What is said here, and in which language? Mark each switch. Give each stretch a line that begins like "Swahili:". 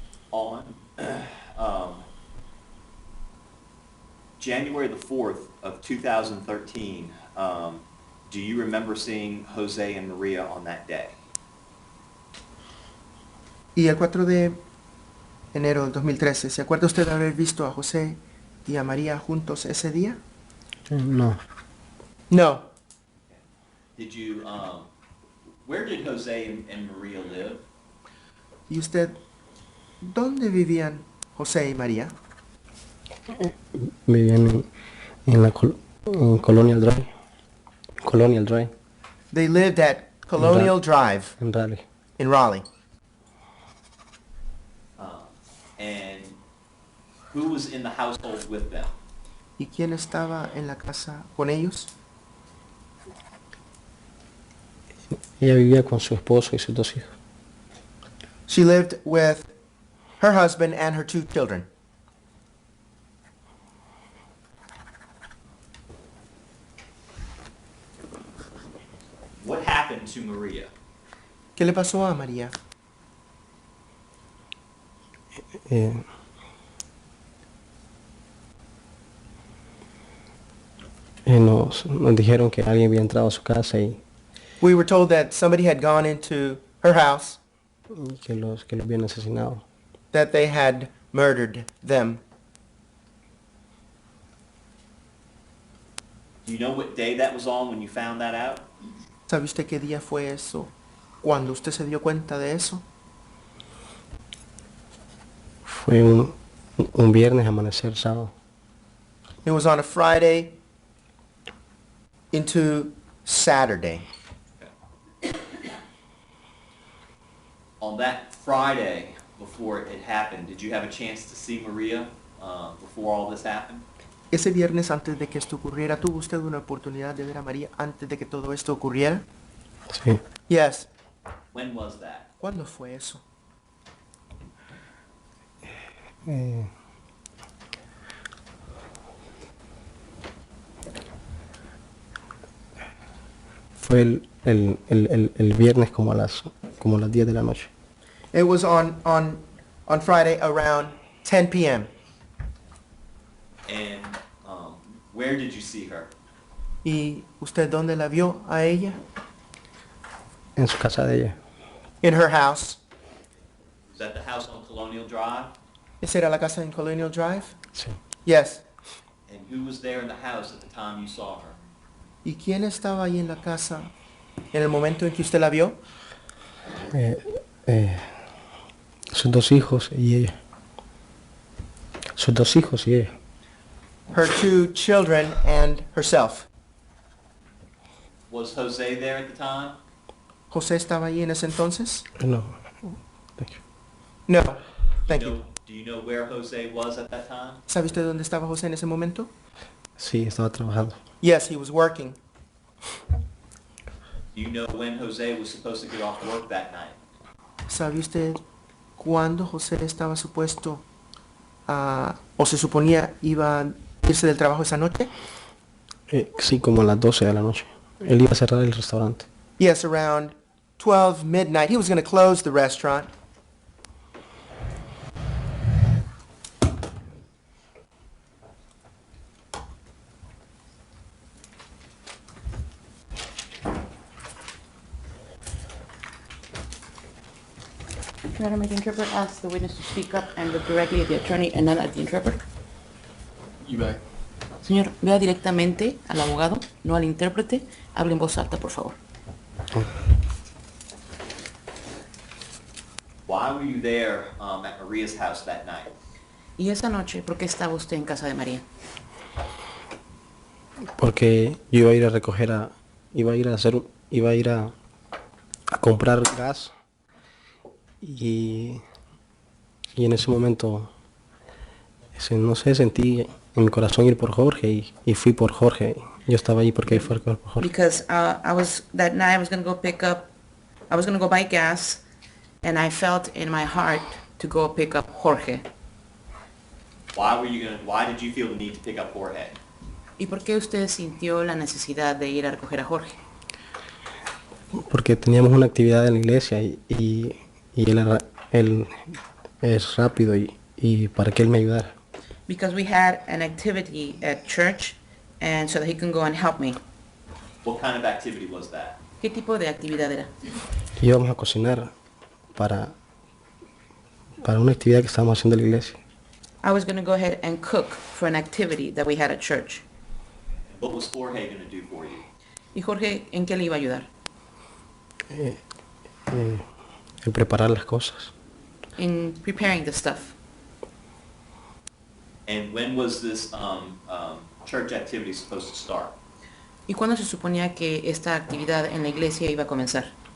English: On January the 4th of 2013, do you remember seeing Jose and Maria on that day?
Spanish: Y el 4 de enero del 2013, ¿se acuerda usted de haber visto a José y a María juntos ese día? no.
English: No. Did you, where did Jose and Maria live?
Spanish: ¿Y usted dónde vivían José y María? Vivían en la en Colonial Drive.
English: Colonial Drive, They lived at Colonial Drive
Spanish: en Raleigh.
English: in Raleigh. And who was in the household with them?
Spanish: ¿Y quién estaba en la casa con ellos? Ella vivía con su esposo y sus dos hijos.
English: She lived with her husband and her 2 children. What happened to Maria?
Spanish: ¿Qué le pasó a María? Eh, nos dijeron que alguien había entrado a su casa y
English: We were told that somebody had gone into her house,
Spanish: que los habían asesinado.
English: that they had murdered them. Do you know what day that was on when you found that out?
Spanish: ¿Sabe usted qué día fue eso? Cuando usted se dio cuenta de eso? Fue un viernes amanecer sábado.
English: It was on a Friday into Saturday. On that Friday before it happened, did you have a chance to see Maria before all this happened?
Spanish: Ese viernes antes de que esto ocurriera, ¿tuvo usted una oportunidad de ver a María antes de que todo esto ocurriera? Sí,
English: Yes. When was that?
Spanish: ¿Cuándo fue eso? eh, fue el viernes como a las 10 de la noche.
English: It was on Friday around 10 p.m. And where did you see her?
Spanish: ¿Y usted dónde la vio a ella? En su casa de ella.
English: In her house. Was that the house on Colonial Drive?
Spanish: ¿Esa era la casa en Colonial Drive? Sí.
English: Yes. And who was there in the house at the time you saw her?
Spanish: ¿Y quién estaba ahí en la casa en el momento en que usted la vio? Sus dos hijos y ella. Sus dos hijos y ella.
English: Her 2 children and herself. Was Jose there at the time?
Spanish: ¿José estaba ahí en ese entonces?
English: No. Thank you. No. Thank you. Do you know where Jose was at that time?
Spanish: ¿Sabe usted dónde estaba José en ese momento? Sí, estaba trabajando.
English: Yes, he was working. Do you know when Jose was supposed to get off work that night?
Spanish: ¿Sabe usted cuándo José estaba supuesto a, o se suponía iba a irse del trabajo esa noche? Sí, como a las 12 de la noche. Él iba a cerrar el restaurante.
English: Yes, around 12 midnight. He was going to close the restaurant. Madam, the interpreter asks the witness to speak up and look directly at the attorney and not at the interpreter. You may.
Spanish: Señor, vea directamente al abogado, no al intérprete. Hable en voz alta, por favor.
English: Why were you there at Maria's house that night?
Spanish: Y esa noche, ¿por qué estaba usted en casa de María? Porque yo iba a ir a recoger iba a ir a comprar gas y en ese momento, no sé, sentí en mi corazón ir por Jorge y fui por Jorge. Yo estaba ahí porque fui por Jorge.
English: Because that night I was going to go buy gas, and I felt in my heart to go pick up Jorge. Why did you feel the need to pick up Jorge?
Spanish: ¿Y por qué usted sintió la necesidad de ir a recoger a Jorge? Porque teníamos una actividad en la iglesia y él es rápido y para que él me ayudara.
English: Because we had an activity at church, and so that he can go and help me. What kind of activity was that?
Spanish: ¿Qué tipo de actividad era? Íbamos a cocinar para una actividad que estábamos haciendo en la iglesia.
English: I was going to go ahead and cook for an activity that we had at church. What was Jorge going to do for you?
Spanish: ¿Y Jorge en qué le iba a ayudar? En preparar las cosas.
English: In preparing the stuff. And when was this church activity supposed to start?
Spanish: ¿Y cuándo se suponía que esta actividad en la iglesia iba a comenzar?